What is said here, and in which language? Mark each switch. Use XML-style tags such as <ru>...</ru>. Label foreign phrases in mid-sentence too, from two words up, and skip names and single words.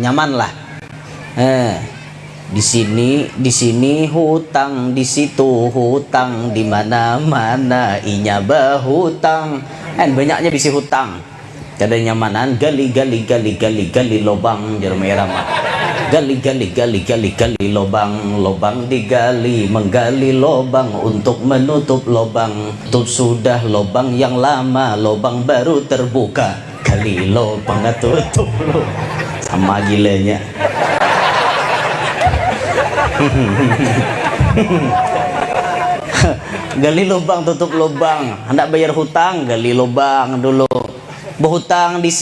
<bjn>Nyamanlah. Di sini hutang, di situ hutang, di mana-mana inya berhutang. Banyaknya bisi hutang. Kada nyamanan gali lobang jar merah mah.</bjn> <id>Gali lobang digali menggali lobang untuk menutup lobang. Tutup sudah lobang yang lama, lobang baru terbuka. Gali lobang tutup lo. Sama gilanya. Gali lubang tutup lubang hendak bayar hutang gali lubang dulu berhutang di</id>